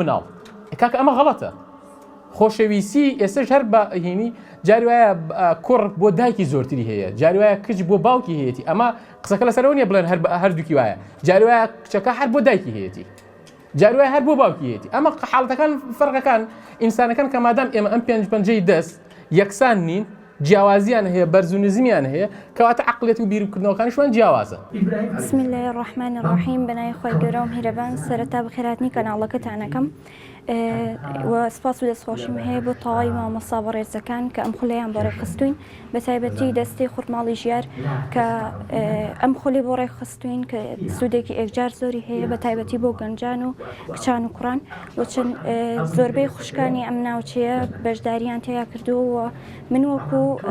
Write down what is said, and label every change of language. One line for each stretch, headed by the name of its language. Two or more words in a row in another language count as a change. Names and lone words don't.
Central Kurdish: مناڵ کاکە ئەمە غەڵەتە خۆشەویستی ئێستش هەر بە هینی جاری وایە کوڕ بۆ دایکی زۆرتری هەیە جاری وایە کچ بۆ باوکی هەیەی ئەمە قسەکە لەسەرەوە نیە بڵێن هەردووکی وایە جاری وایە کچەکە هەر بۆ دایکی هەیەی جاری وایە هەر بۆ باوکی هەیەی ئەمە حاڵەتەکان فەرقەکان ئینسانەکان کە مادام ئێمە ئەم پێنجەی دەست یەکسان نین جیاوازیان هەیە بەرزونزمیان هەیە کەواتە عقلێت و بیرکردنەوەکانیشمان جیاوازە.
Arabic: بسم الله الرحمن الرحیم
Central Kurdish: بەناوی خۆی گەورە و میهرەبان سەرەتا بەخێرهاتنی کەناڵەکەتانەکەم و سپاس و دەستخۆشیم هەیە بۆ تەواوی مامۆستا بەڕێزەکان کە ئەم خولەیان بۆ ڕێخستوین بە تایبەتی دەستەی خورماڵی ژیار کە ئەم خولەی بۆ ڕێخستوین کە سوودێکی ئێکجار زۆری هەیە بە تایبەتی بۆ گەنجان و کچان و کوڕان و چەند زۆربەی خوشکانی ئەم ناوچەیە بەشداریان تێیا کردووە من وەکو